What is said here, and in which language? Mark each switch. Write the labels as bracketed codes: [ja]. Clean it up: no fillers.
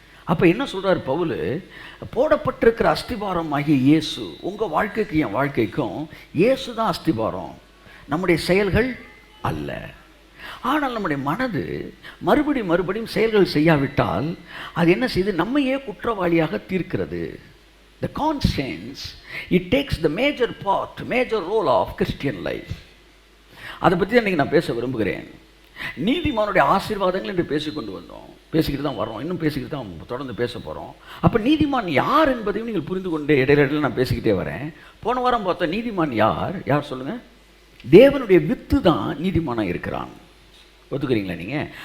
[ta] அப்போ என்ன சொல்கிறார் பவுல்? போடப்பட்டிருக்கிற அஸ்திவாரம் ஆகிய இயேசு. உங்கள் வாழ்க்கைக்கு என் வாழ்க்கைக்கும் இயேசு தான் அஸ்திவாரம், நம்முடைய செயல்கள் அல்ல. ஆனால் நம்முடைய மனது மறுபடியும் செயல்கள் செய்யாவிட்டால் அது என்ன செய்து நம்மையே குற்றவாளியாக தீர்க்கிறது. [en] The conscience, it takes the major role of Christian life. [ta] அதை பற்றி இன்றைக்கி நான் பேச விரும்புகிறேன். நீதிமானுடைய ஆசீர்வாதங்கள் என்று பேசிக்கிட்டு தான் வரோம், இன்னும் பேசிக்கிட்டு தான் தொடர்ந்து பேச போகிறோம். அப்போ நீதிமான் யார் என்பதையும் நீங்கள் புரிந்து கொண்டே இடையில நான் பேசிக்கிட்டே வரேன். போன வாரம் பார்த்தா நீதிமான் யார் சொல்லுங்கள்? தேவனுடைய வித்து தான் நீதிமானாக இருக்கிறான். ஒத்துக்கிறீங்களா நீங்கள்?